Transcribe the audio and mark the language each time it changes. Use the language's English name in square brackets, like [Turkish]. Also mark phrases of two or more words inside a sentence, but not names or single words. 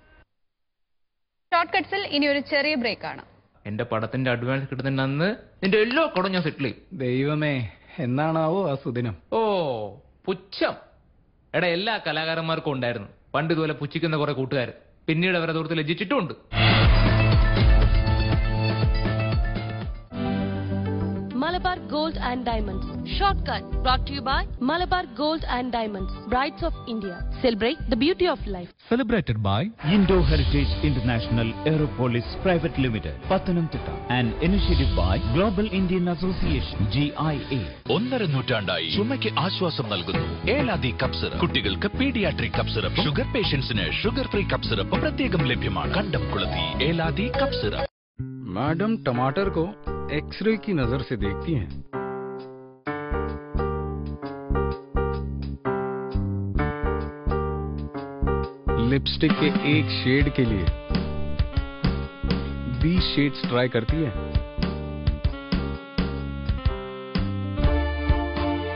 [Malayalam] ഷോർട്ട് കട്ട്സിൽ ഇനി ഒരു ചെറിയ ബ്രേക്ക് ആണ്. എന്റെ പടത്തിന്റെ അഡ്വാൻസ് കിട്ടുന്നതിന് അന്ന് നിന്റെ എല്ലാ കടം ഞാൻ സെറ്റിൽ ചെയ്യും. ദൈവമേ, എന്നാണാവോ ആ സുദിനം? ഓ പുച്ഛം. എടാ, എല്ലാ കലാകാരന്മാർക്കും ഉണ്ടായിരുന്നു പണ്ട് ഇതുപോലെ പുച്ഛിക്കുന്ന കുറെ കൂട്ടുകാർ. പിന്നീട് അവരെ ദൂരത്ത് ലജ്ജിച്ചിട്ടുമുണ്ട്. [English] Malabar Gold and Diamonds. Shortcut brought to you by Malabar Gold and Diamonds. Brides of India. Celebrate the beauty of life. Celebrated by Indo Heritage International Aeropolis Private Limited, Pathanamthitta. An initiative by Global Indian Association, GIA. [Malayalam] 1.5 നൂറ്റാണ്ടായി ചുമയ്ക്ക് ആശ്വാസം നൽകുന്നു ഏലാദി കപ്പ് സിറപ്പ്. കുട്ടികൾക്ക് [English] pediatric cough syrup, sugar patients sugar free cough syrup [Malayalam] പ്രത്യേകം ലഭ്യമാണ്. കണ്ടംകുളത്തി ഏലാദി കപ്പ് സിറപ്പ്. [Hindi] मैडम टमाटर को एक्सरे की नजर से देखती हैं। लिपस्टिक के एक शेड के लिए 20 शेड्स ट्राई करती है।